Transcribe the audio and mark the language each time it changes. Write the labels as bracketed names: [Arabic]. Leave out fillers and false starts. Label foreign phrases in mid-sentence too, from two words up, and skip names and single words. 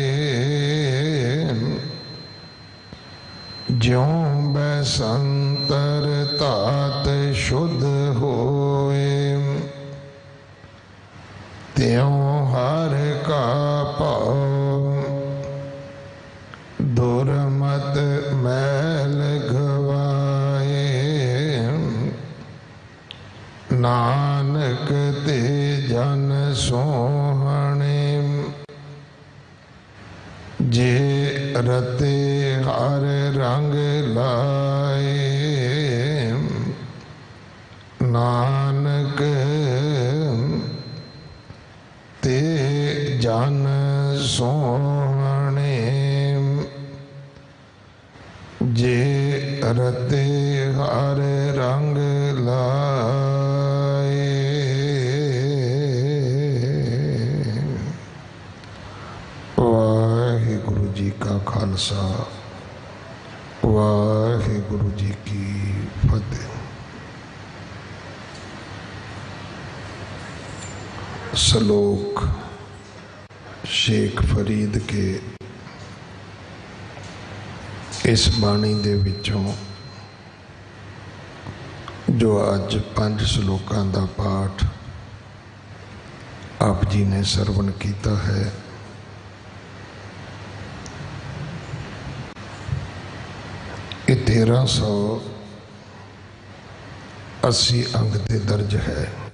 [Punjabi] ਜਿਉਂ ਬੈਸੰਤਰ ਤਾਤ ਸ਼ੁੱਧ ਹੋਏ, ਤਿਉਂ ਹਰ ਕਾ ਪਾਵ ਦੁਰਮਤ ਮੈਲ ਗਵਾਏ। ਨਾਨਕ ਤੇ ਜਨ ਸੋਹਣੇ, ਜੇ ਰਤੇ ਹਰ ਰੰਗ ਲਾਏ। ਨਾਨਕ ਤੇ ਜਨ ਸੋਹਣੇ, ਜੇ ਰਤੇ ਹਰ ਰੰਗ ਲਾਏ। ਵਾਹਿਗੁਰੂ ਜੀ ਕਾ ਖ਼ਾਲਸਾ, ਵਾਹਿਗੁਰੂ ਜੀ ਕੀ ਫ਼ਤਹਿ। ਸ਼ਲੋਕ ਸ਼ੇਖ਼ ਫ਼ਰੀਦ ਕੇ ਇਸ ਬਾਣੀ ਦੇ ਵਿਚੋਂ ਜੋ ਅੱਜ 5 ਸ਼ਲੋਕਾਂ ਦਾ ਪਾਠ ਆਪ ਜੀ ਨੇ ਸਰਵਣ ਕੀਤਾ ਹੈ, ਯੇ 1380 ਅੰਕ ਤੇ ਦਰਜ ਹੈ।